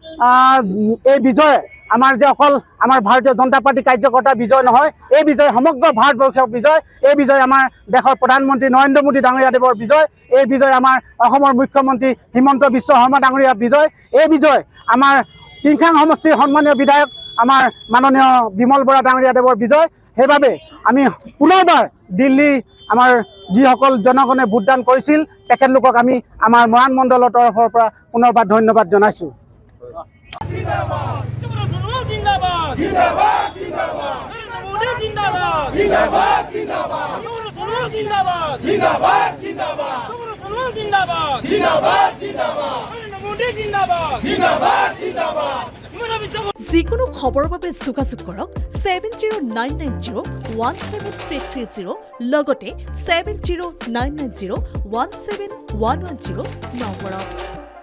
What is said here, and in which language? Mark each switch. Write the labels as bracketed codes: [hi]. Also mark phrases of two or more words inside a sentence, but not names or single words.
[as] এই বিজয় আমাৰ যে অকল আমাৰ ভাৰতীয় জনতা পাৰ্টি কাৰ্যকৰ্তা বিজয় নহয় এই বিজয় সমগ্ৰ ভাৰতবৰ্ষৰ বিজয় এই বিজয় আমাৰ দেশৰ প্ৰধানমন্ত্ৰী নৰেন্দ্ৰ মোদী ডাঙৰীয়া দেৱৰ বিজয় এই বিজয় আমাৰ অসমৰ মুখ্যমন্ত্ৰী হিমন্ত বিশ্ব শৰ্মা ডাঙৰীয়াৰ বিজয় এই বিজয় আমাৰ টিংখাং সমষ্টিৰ সন্মানীয় বিধায়ক আমাৰ মাননীয় বিমল বৰা ডাঙৰীয়া দেৱৰ বিজয় সেইবাবে আমি পুনৰবাৰ দিল্লী আমাৰ যিসকল জনগণে ভোটদান কৰিছিল তেখেতলোকক আমি আমাৰ মৰাণ মণ্ডলৰ তৰফৰ পৰা পুনৰবাৰ ধন্যবাদ জনাইছোঁ [hi] जिंदाबाद जिंदाबाद जिंदाबाद नरेंद्र मोदी जिंदाबाद जिंदाबाद जिंदाबाद सुनो जिंदाबाद जिंदाबाद जिंदाबाद सुनो जिंदाबाद जिंदाबाद जिंदाबाद नरेंद्र मोदी जिंदाबाद जिंदाबाद जिंदाबाद [as] যিকোনো খবৰৰ বাবে যোগাযোগ কৰক 7099017330 লগতে 7099017110 নম্বৰত